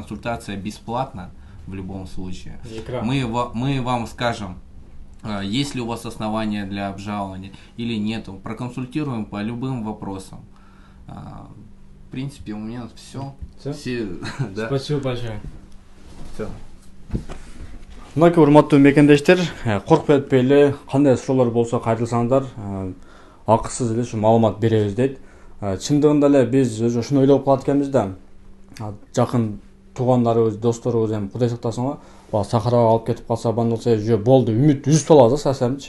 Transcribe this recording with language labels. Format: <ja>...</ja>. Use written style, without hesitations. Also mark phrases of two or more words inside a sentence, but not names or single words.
<ru>Консультация бесплатна в любом случае. Мы вам скажем, есть ли у вас основания для обжалования или нету, проконсультируем по любым вопросам. В принципе, у меня все. Да. Спасибо большое. Все.</ru> <ky>Мынакей урматтуу мекендештер, коркпой этпей эле кандай суроолор болсо кайрылсаңыздар, акысыз эле ушу маалымат беребиз дейт. Чындыгында эле биз өзү ушуну ойлоп калат экенбиз да. Жакын туугандарыбыз, досторубуз эми Кудай сактасын го, Сахарага алып кетип калса, бан болсо жөө болду, үмүт үзүп салабыз да сасамчы.</ky>